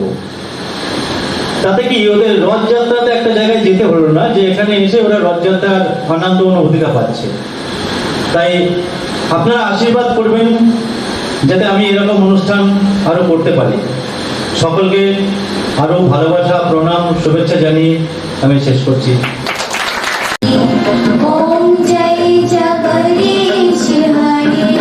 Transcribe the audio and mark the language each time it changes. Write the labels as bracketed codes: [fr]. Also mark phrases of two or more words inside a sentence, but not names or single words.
[bn] তাতে কি ওদের রথযাত্রাতে একটা জায়গায় যেতে হলো না, যে এখানে এসে ওরা রথযাত্রার আনন্দ অনুভূতিটা পাচ্ছে। তাই আপনারা আশীর্বাদ করবেন যাতে আমি এরকম অনুষ্ঠান আরো করতে পারি। সকলকে আরো ভালোবাসা, প্রণাম, শুভেচ্ছা জানিয়ে আমি শেষ করছি। [hi] ओम जय जगदीश हरे।